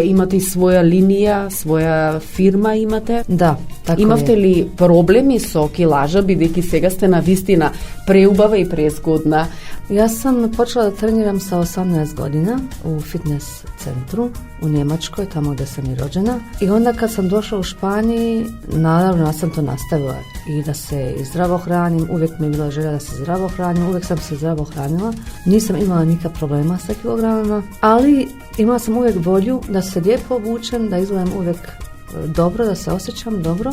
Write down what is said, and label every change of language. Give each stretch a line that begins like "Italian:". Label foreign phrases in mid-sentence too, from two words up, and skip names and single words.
Macedonian: Имате и своја линија, своја фирма имате? Да, така Имавте е. ли проблеми со килажа, бидејќи сега сте на вистина преубава и презгодна?
Serbian: Јас сам почела да тренирам sa 18 година у фитнес центру у Немачкој, тамо где сам и роđена. И onda kad sam došla u Španiji, naravno ja sam to nastavila i da se i zdravo hranim, uvijek mi je bila želja da se zdravo hranim, uvijek sam se zdravo hranila. Nisam imala nikad problema sa kilogramama, ali imala sam uvijek volju da se lijepo obučem, da izgledam uvijek dobro, da se osjećam dobro.